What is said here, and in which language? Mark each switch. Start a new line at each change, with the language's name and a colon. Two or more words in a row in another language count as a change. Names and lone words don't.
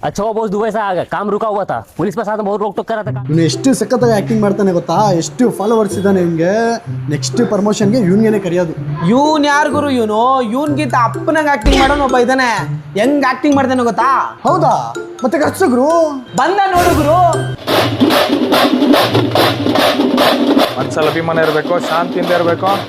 Hindi: अच्छा वो बहुत दुबई से आ गया, काम रुका हुआ था, पुलिस के साथ बहुत रोक टोक करा था।
Kannada: ಇವನು ಎಷ್ಟು ಸಖತ್ತಾಗಿ ಆ್ಯಕ್ಟಿಂಗ್ ಮಾಡ್ತಾನೆ ಗೊತ್ತಾ, ಎಷ್ಟು ಫಾಲೋವರ್ಸ್ ಇದ್ದಾನೆ ಇವನಿಗೆ. ನೆಕ್ಸ್ಟ್ ಪ್ರಮೋಷನ್ಗೆ ಇವನಿಗೆ ಕರೆಯೋದು. ಇವನ್ ಯಾರು ಗುರು ಇವನು? ಇವನ್ಗಿಂತ ಅಪ್ಪನಾಗ ಆಕ್ಟಿಂಗ್ ಮಾಡೋನು ಒಬ್ಬ ಇದ್ದಾನೆ. ಹೆಂಗ್ ಆಕ್ಟಿಂಗ್ ಮಾಡ್ತಾನೆ ಗೊತ್ತಾ? ಹೌದಾ? ಮತ್ತೆ ಕರ್ಸಗ್ರು ಬಂದ ನೋಡು ಗುರು. ಮನ್ಸಲ್ಲಿ ಅಭಿಮಾನ ಇರಬೇಕು, ಶಾಂತಿಯಿಂದ ಇರಬೇಕು.